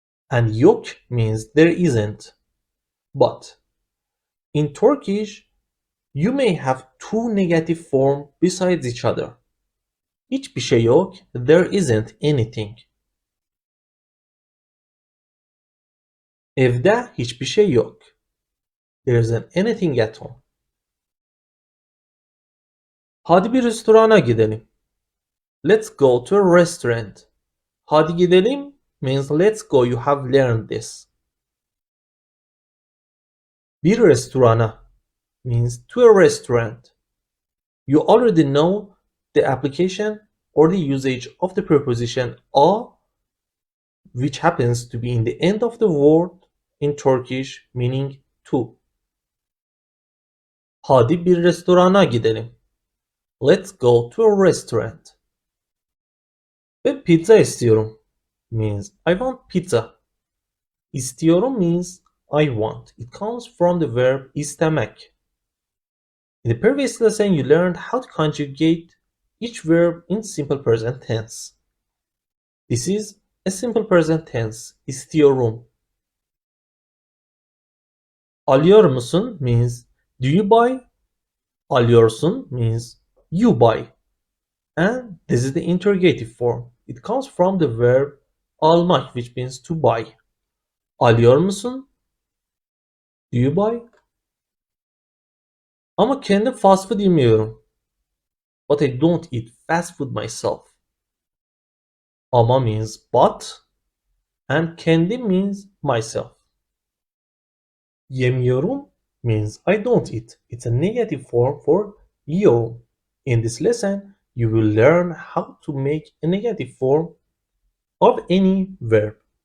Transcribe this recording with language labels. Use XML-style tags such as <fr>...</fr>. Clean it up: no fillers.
<en>And yok means there isn't. But in Turkish, you may have two negative forms besides each other.</en> <tr>Hiçbir şey yok,</tr> <en>there isn't anything.</en> <tr>Evde hiçbir şey yok.</tr> <en>There isn't anything at home.</en> <tr>Hadi bir restorana gidelim.</tr> <en>Let's go to a restaurant.</en> <tr>Hadi gidelim</tr> <en>means let's go, you have learned this.</en> <tr>Bir restorana</tr> <en>means to a restaurant. You already know the application or the usage of the preposition a, which happens to be in the end of the word in Turkish, meaning to.</en> <tr>Hadi bir restorana gidelim.</tr> <en>Let's go to a restaurant.</en> <tr>Ben pizza istiyorum</tr> <en>means I want pizza. İstiyorum means I want. It comes from the verb istemek. In the previous lesson, you learned how to conjugate each verb in simple present tense. This is a simple present tense. İstiyorum.</en> <tr>Alıyor musun</tr> <en>means do you buy? Alıyorsun means you buy. And this is the interrogative form. It comes from the verb almak, which means to buy.</en> <tr>Alıyor musun?</tr> <en>Do you buy?</en> <tr>Ama kendim fast food yemiyorum.</tr> <en>But I don't eat fast food myself. Ama means but and kendim means myself. Yemiyorum means I don't eat. It's a negative form for yiyorum. In this lesson, you will learn how to make a negative form of any verb.</en>